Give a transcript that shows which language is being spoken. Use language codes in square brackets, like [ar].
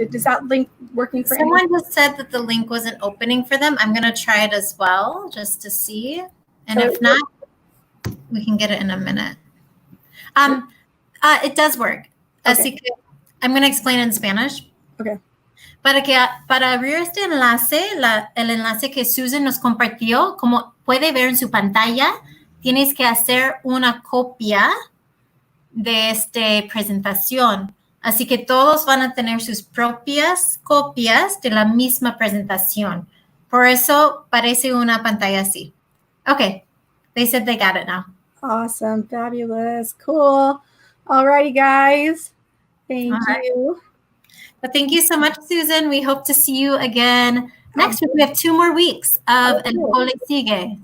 [en] Is that link working for anyone? Someone just said that the link wasn't opening for them. I'm going to try it as well, just to see. And if not, we can get it in a minute. It does work. Okay. [es] Así que [en] I'm going to explain in Spanish. Okay. [es] Para abrir este enlace, el enlace que Susan nos compartió, como puede ver en su pantalla, tienes que hacer una copia de esta presentación. Así que todos van a tener sus propias copias de la misma presentación. Por eso parece una pantalla así. [en] Okay, they said they got it now. Awesome, fabulous, cool. Alrighty, guys. Thank you. Well, thank you so much, Susan. We hope to see you again next week. We have 2 more weeks of elcolesigue.